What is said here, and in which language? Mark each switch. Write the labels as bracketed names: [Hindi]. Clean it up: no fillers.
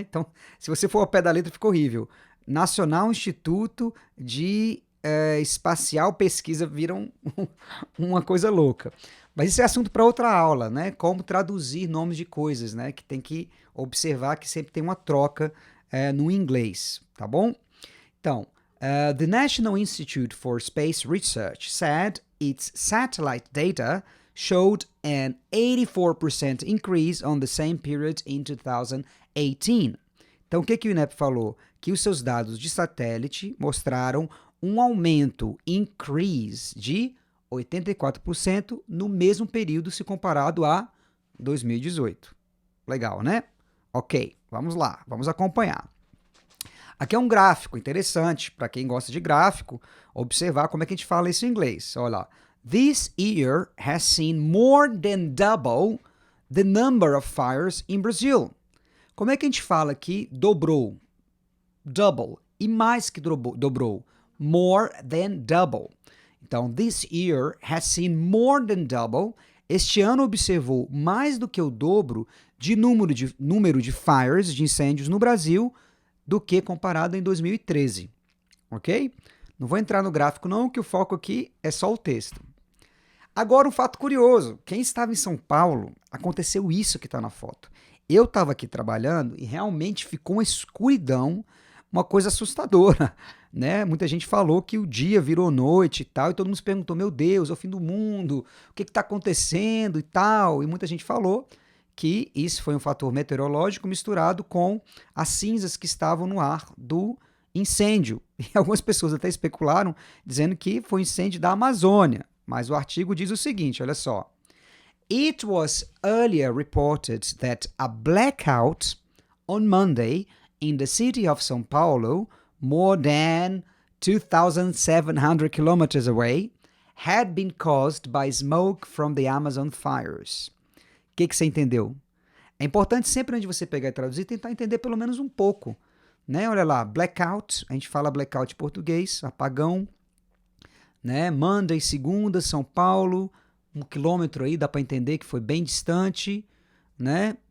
[Portuguese] Então, se você for ao pé da letra, fica horrível. Nacional Instituto de Espacial Pesquisa viram uma coisa louca. Mas isso é assunto para outra aula, né? Como traduzir nomes de coisas, né? Que tem que observar que sempre tem uma troca no inglês, tá bom? [English] Então, the National Institute for Space Research said its satellite data showed an 84% increase on the same period in 2018. [Portuguese] Então, o que o INEP falou? Que os seus dados de satélite mostraram um aumento, increase, de 84% no mesmo período se comparado a 2018. Legal, né? Ok, vamos lá, vamos acompanhar. Aqui é um gráfico interessante, para quem gosta de gráfico, observar como é que a gente fala isso em inglês. Olha lá. [English] This year has seen more than double the number of fires in Brazil. [Portuguese] Como é que a gente fala aqui dobrou? Double. E mais que dobrou. [English] More than double. Então, this year has seen more than double. [Portuguese] Este ano observou mais do que o dobro de número de fires, de incêndios no Brasil, do que comparado em 2013. Ok? Não vou entrar no gráfico não, que o foco aqui é só o texto. Agora um fato curioso. Quem estava em São Paulo, aconteceu isso que está na foto. Eu estava aqui trabalhando e realmente ficou uma escuridão, uma coisa assustadora, né? Muita gente falou que o dia virou noite e tal, e todo mundo se perguntou, meu Deus, é o fim do mundo, o que está acontecendo e tal, e muita gente falou que isso foi um fator meteorológico misturado com as cinzas que estavam no ar do incêndio. E algumas pessoas até especularam, dizendo que foi um incêndio da Amazônia, mas o artigo diz o seguinte, olha só. [English] It was earlier reported that a blackout on Monday in the city of São Paulo, more than 2,700 kilometers away, had been caused by smoke from the Amazon fires. [Portuguese] O que você entendeu? É importante sempre antes de você pegar e traduzir, tentar entender pelo menos um pouco. Né? Olha lá, blackout, a gente fala blackout em português, apagão. Né? Monday, segunda, São Paulo, 1 quilômetro aí, dá para entender que foi bem distante. Né?